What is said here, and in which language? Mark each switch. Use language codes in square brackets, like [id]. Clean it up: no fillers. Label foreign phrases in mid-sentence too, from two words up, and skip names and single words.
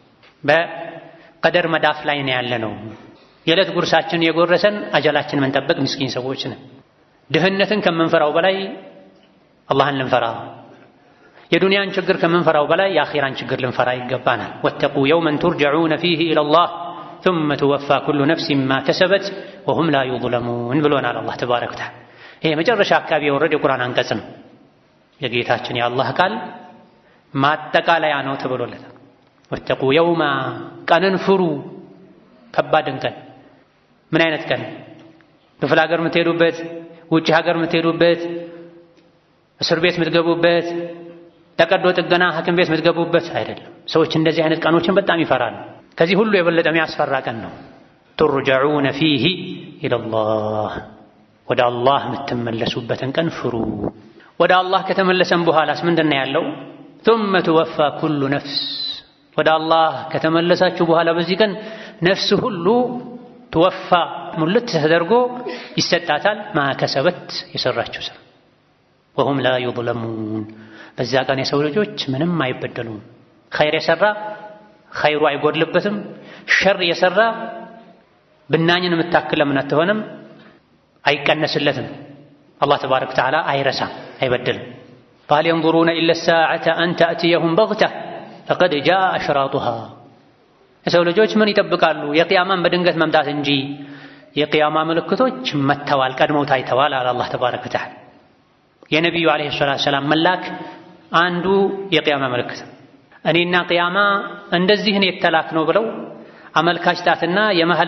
[am] በቀደር መዳፍ ላይ ነው ያለነው። የዕለት ጉርሳችን የጎረሰን አጀላችን መንጠብቅ ምስኪን ሰዎች ነን። ድህነትን ከምንፈራው በላይ አላህን ልንፈራ፣ የዱንያን ችግር ከምንፈራው በላይ የአኺራን ችግር ልንፈራ ይገባናል። [ar] واتقوا يوما ترجعون فيه إلى الله ثم توفى كل نفس ما كسبت وهم لا يظلمون [am] ብሎናል [ar] الله تبارك وتعالى። [am] ይሄ መጨረሻ አካባቢ የወረደ የቁርአን አንቀጽ ነው። የጌታችን የአላህ ቃል ማጠቃለያ ነው ተብሎለታል። [ar] واتقوا يوما [am] ቀንን ፍሩ፣ ከባድን ቀን። ምን አይነት ቀን? ክፍለ ሀገር የምትሄዱበት፣ ውጭ ሀገር የምትሄዱበት፣ እስር ቤት የምትገቡበት፣ ተቀዶ ጥገና ሐኪም ቤት የምትገቡበት አይደለም። ሰዎች እንደዚህ አይነት ቀኖችን በጣም ይፈራሉ። ከዚህ ሁሉ የበለጠ የሚያስፈራ ቀን ነው። [ar] ترجعون فيه إلى الله [am] ወደ አላህ የምትመለሱበትን ቀን ፍሩ። ወደ አላህ ከተመለሰን በኋላስ ምንድነው ያለው? [ar] ثم توفى كل نفس [am] ወደ አላህ ከተመለሳችሁ በኋላ በዚህ ቀን ነፍስ ሁሉ ትወፋ ሙልት ተደርጎ ይሰጣታል። ማከሰበት የሰራችው ስራ [ar] وهم لا يظلمون [am] በዛ ቀን የሰው ልጆች ምንም አይበደሉም። ኸይር የሰራ ኸይሩ አይጎድልበትም። ሸር የሰራ ብናኝን የምታክል ለምን አትሆንም አይቀነስለትም። [ar] الله تبارك وتعالى [am] አይረሳም፣ አይበድልም። [ar] فهل ينظرون إلا الساعة أن تأتيهم بغتة فقد جاء أشراطها [am] የሰው ልጆች ምን ይጠብቃሉ? የቂያማን በድንገት መምጣት እንጂ የቂያማ ምልክቶች መተዋል፣ ቀድመው ታይተዋል አለ [ar] الله تبارك وتعالى። [am] የነቢዩ [ar] عليه الصلاة والسلام [am] መላክ አንዱ የቂያማ ምልክት። እኔና ቂያማ እንደዚህን የተላክ ነው ብለው አመልካች ጣትና የመሃል